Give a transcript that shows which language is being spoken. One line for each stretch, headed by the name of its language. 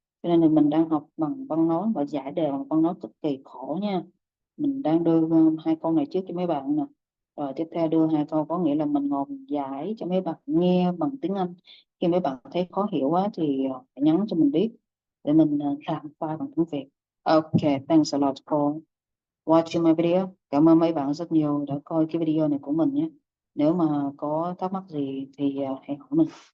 Vietnamese: Cho nên là mình đang học bằng văn nói và giải đề bằng văn nói cực kỳ khổ nha. Mình đang đưa hai câu này trước cho mấy bạn nè, rồi tiếp theo đưa hai câu có nghĩa là mình ngồi giải cho mấy bạn nghe bằng tiếng Anh. Khi mấy bạn thấy khó hiểu quá thì hãy nhắn cho mình biết để mình làm file bằng tiếng Việt.
English: Okay, thanks a lot for watching my video.
Vietnamese: Cảm ơn mấy bạn rất nhiều đã coi cái video này của mình nhé. Nếu mà có thắc mắc gì thì hãy hỏi mình.